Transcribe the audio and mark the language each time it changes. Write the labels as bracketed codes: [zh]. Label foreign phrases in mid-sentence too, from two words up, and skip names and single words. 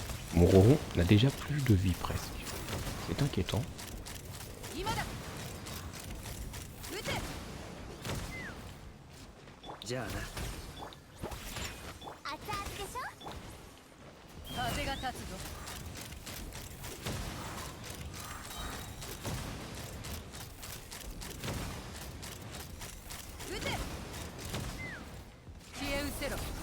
[fr] Mon Roron n'a déjà plus de vie presque. C'est inquiétant. [ja] 今だ撃てじゃあな熱々でしょ風が立つぞ撃て消え失せろ